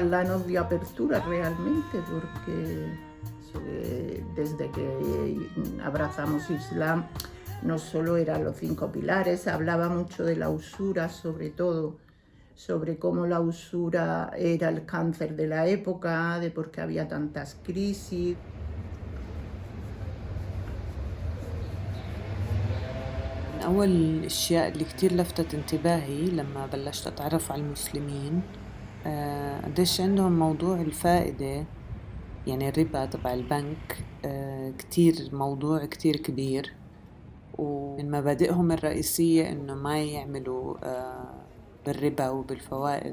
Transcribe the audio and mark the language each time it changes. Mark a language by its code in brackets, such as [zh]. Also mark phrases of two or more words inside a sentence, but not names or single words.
[es] Allah nos dio apertura realmente, porque desde que abrazamos Islam no solo eran los 5 pilares, hablaba mucho de la usura, sobre todo, sobre cómo la usura era el cáncer de la época, de por qué había tantas crisis. [ar] من أول الأشياء اللي كتير لفتت انتباهي لما بلشت أتعرف على المسلمين قديش عندهم موضوع الفائدة، يعني الربا تبع البنك كتير موضوع كتير كبير، ومن مبادئهم الرئيسية إنه ما يعملوا بالربا وبالفوائد.